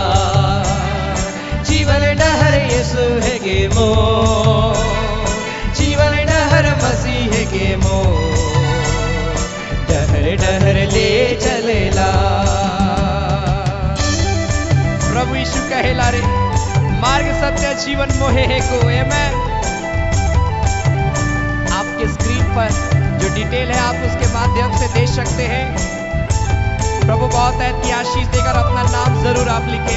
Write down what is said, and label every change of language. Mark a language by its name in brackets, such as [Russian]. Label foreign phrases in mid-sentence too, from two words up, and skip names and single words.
[Sadri] जीवन डहर यीशु है के मोर, जीवन डहर मसीह है के मोर, डहर डहर ले चलेला। प्रभु यीशु कहेला रे, मार्ग सत्य जीवन मोहे है को। [Hindi] आमेन। आपके स्क्रीन पर जो डिटेल है आप उसके माध्यम से दे सकते हैं। प्रभु बहुत है कि आशीष देकर अपना नाम जरूर आप लिखे।